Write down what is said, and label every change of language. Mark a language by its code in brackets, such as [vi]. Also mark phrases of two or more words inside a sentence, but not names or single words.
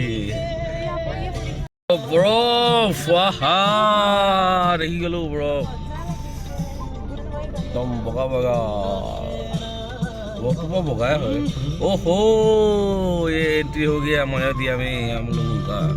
[as] বৰফ আহা দেখি গলো বৰফ একদম বগা বগা। বৰফটো বৰ বগাই হয়। [hi] ओहो ये एंट्री हो गया मायोदिया में हम लोगों का।